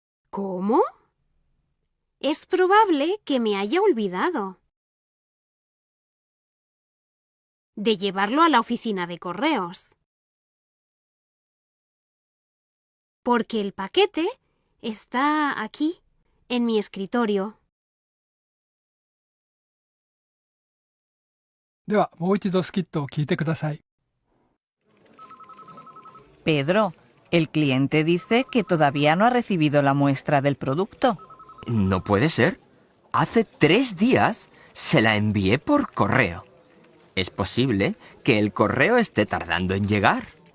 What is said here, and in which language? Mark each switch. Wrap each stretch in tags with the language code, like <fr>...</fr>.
<es>¿Cómo? Es probable que me haya olvidado de llevarlo a la oficina de correos. Porque el paquete está aquí, en mi escritorio.</es> <ja>ではもう一度スキットを聞いてください。</ja> <es>Pedro, el cliente dice que todavía no ha recibido la muestra del producto. No puede ser. Hace 3 días se la envié por correo. Es posible que el correo esté tardando en llegar.</es>